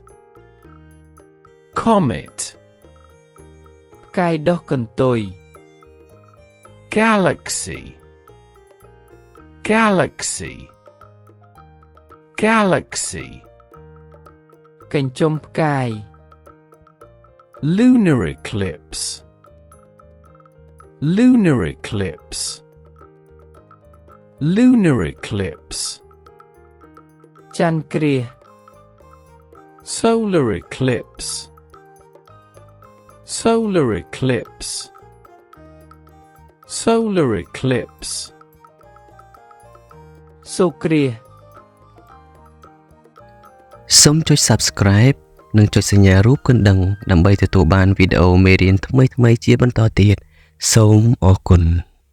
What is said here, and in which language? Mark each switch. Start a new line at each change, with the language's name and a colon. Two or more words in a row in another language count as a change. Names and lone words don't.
English: Comet.
Khmer: ផ្កាយដុះកន្ទុយ
English: Galaxy. Galaxy. Galaxy.
Khmer: កញ្ចុំផ្កាយ
English: Lunar eclipse. Lunar eclipse. lunar eclipse,
Khmer: ចន្ទគ្រាស
English: solar eclipse, solar eclipse, solar eclipse,
Khmer: សូរ្យគ្រាស សូមចុច Subscribe និងចុចសញ្ញារូបកណ្ដឹងដើម្បីទទួលបានវីដេអូមេរៀនថ្មីៗជាបន្តទៀតសូមអរគុណ